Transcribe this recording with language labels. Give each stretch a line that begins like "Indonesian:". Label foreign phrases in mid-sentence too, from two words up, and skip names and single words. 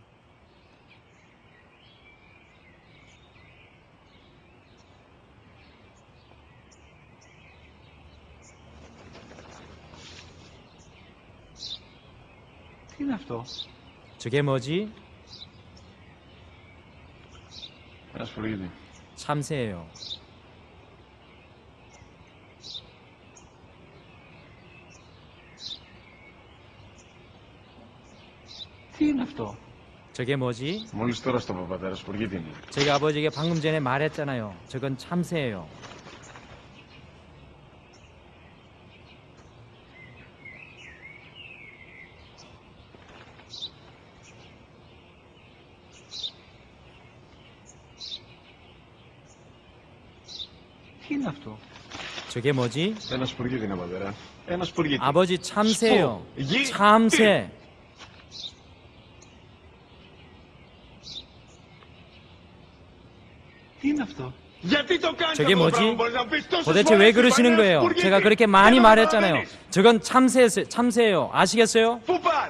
Greek: Τι είναι αυτό?
Korean: 저게 뭐지?
Greek: Ένα σπουργίτι.
Korean: 참새예요.
Greek: Τι είναι αυτό?
Korean: 저게 뭐지?
Greek: Μόλις τώρα στο πατέρα σπουργίτι είναι.
Korean: 저희 아버지에게 방금 전에 말했잖아요. 저건 참새예요.
Greek: Τι είναι αυτό?
Korean: 저게 뭐지?
Greek: Ένα σπουργίτι είναι πατέρα. Ένα σπουργίτι.
Korean: 아버지 참새예요.
Greek: Γη.
Korean: 참새.
Greek: Τι είναι αυτό? Γιατί το κάνεις
Korean: 저게
Greek: αυτό το
Korean: 뭐지?
Greek: πράγμα? Μπορείς να πεις τόσες
Korean: 도대체
Greek: φορές
Korean: 왜
Greek: στην
Korean: 그러시는
Greek: παλιά
Korean: 거예요?
Greek: σπουργίτη.
Korean: 제가 그렇게
Greek: Και
Korean: 많이
Greek: δεν
Korean: 말했잖아요.
Greek: καταλαβαίνεις.
Korean: 저건 참새예요. 아시겠어요?
Greek: Πού πας?